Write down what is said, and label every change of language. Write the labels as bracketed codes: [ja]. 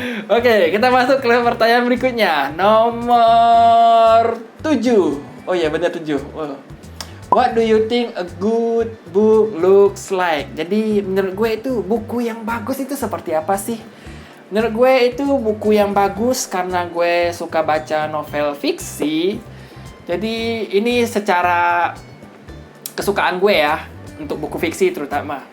[id] Oke, kita masuk ke pertanyaan berikutnya. Nomor 7. Oh iya, benar 7. [en] What do you think a good book looks like? [id] Jadi menurut gue itu buku yang bagus itu seperti apa sih? Menurut gue itu buku yang bagus karena gue suka baca novel fiksi. Jadi ini secara kesukaan gue ya, untuk buku fiksi terutama.